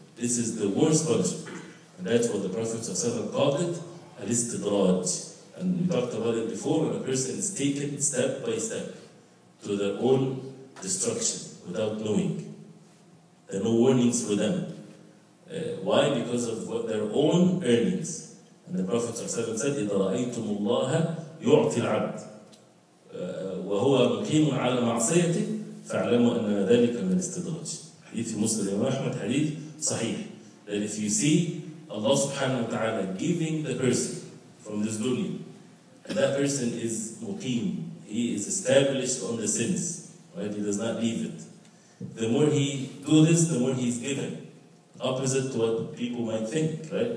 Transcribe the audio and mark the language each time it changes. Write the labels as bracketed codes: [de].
[en] This is the worst punishment. And that's what the Prophet ﷺ called it, al-istidraj. And we talked about it before, when a person is taken step by step to their own destruction without knowing. There are no warnings for them. Why? Because of what their own earnings. And the Prophet ﷺ said, [ar] إِذَا رَأَيْتُمُ اللَّهَ يُعْطِي الْعَبْدِ وَهُوَ مُقِيمٌ عَلَى مَعْصِيَتِهِ فَاعْلَمُوا أَنَّ ذَلِكَ مِنَ الْإِسْتِدْرَاجِ. [en] Hadith Muslim Ahmad, hadith Sahih. That if you see Allah subhanahu wa ta'ala giving the person from this dunya, and that person is muqim, he is established on the sins, right? He does not leave it. The more he do this, the more he is given. Opposite to what people might think, right?